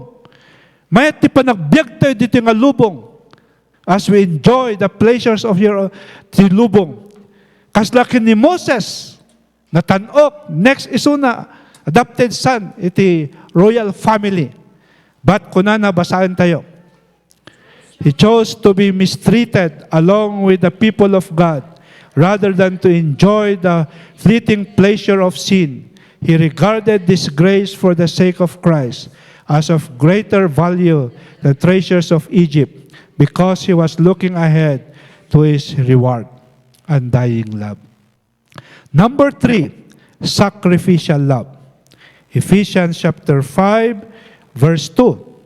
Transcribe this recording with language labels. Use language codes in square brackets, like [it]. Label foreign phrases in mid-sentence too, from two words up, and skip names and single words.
[ilo] Mayat ti panagbiag tayo dito nga lubong [en] as we enjoy the pleasures of your [ilo] ti lubong. Kaslakin ni Moses natanok next iso na [en] adopted son [ilo] iti [en] royal family. [ilo] But kunana basahin tayo. [en] He chose to be mistreated along with the people of God rather than to enjoy the fleeting pleasure of sin. He regarded disgrace for the sake of Christ as of greater value than treasures of Egypt because he was looking ahead to his reward, undying love. Number 3, sacrificial love. Ephesians chapter 5, verse 2.